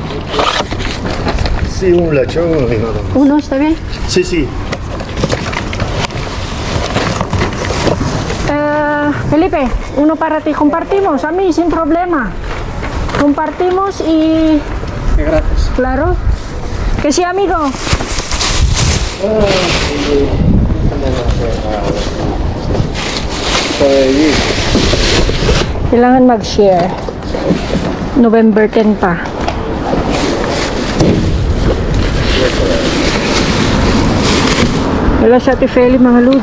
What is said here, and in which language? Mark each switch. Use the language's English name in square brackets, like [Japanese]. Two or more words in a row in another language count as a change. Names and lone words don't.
[Spanish] Sí, un lechón y nada más. Uno, ¿está bien? Sí, sí. Felipe, uno para ti. Compartimos, a mí, sin problema. Compartimos y... gracias. Claro. Que sí, amigo. [Filipino] Kailangan mag-share. November 10 pa. Wala sa Ate Feli, mga Lods.